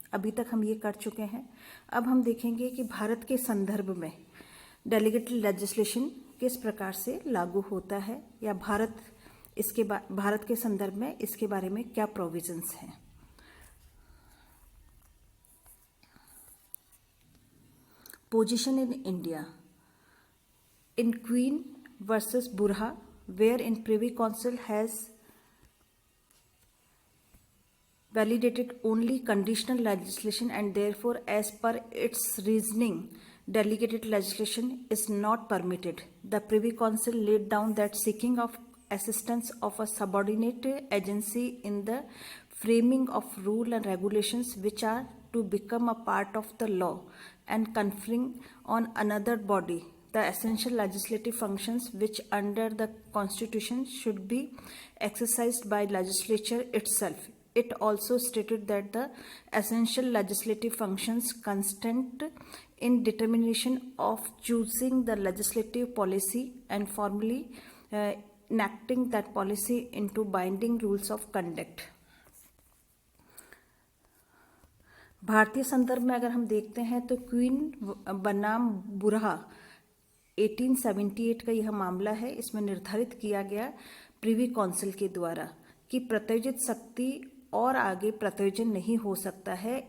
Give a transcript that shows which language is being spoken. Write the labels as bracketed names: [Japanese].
[Hindi] अभी तक हम ये कर चुके हैं। अब हम देखेंगे कि भारत के संदर्भ में डेलीगेटेड लेजिस्लेशन किस प्रकार से लागू होता है या भारत के संदर्भ में इसके बारे में क्या प्रोविजंस हैं। [English] Position in India in Queen versus Burha, wherein Privy Council has validated only conditional legislation and therefore as per its reasoning delegated legislation is not permitted. The Privy Council laid down that seeking of assistance of a subordinate agency in the framing of rule and regulations which are to become a part of the law and conferring on another body the essential legislative functions which under the constitution should be exercised by legislature itself. It also stated that the essential legislative functions consist in determination of choosing the legislative policy and formally enacting that policy into binding rules of conduct. [Hindi] भारतीय संदर्भ में अगर हम देखते हैं तो queen बनाम बुरहा 1878 का यह मामला है। इसमें निर्धारित किया गया प्रिवी काउंसिल के द्वारा कि प्रत्यायोजित शक्ति और आगे प्रत्यायोजन नहीं हो सकता है।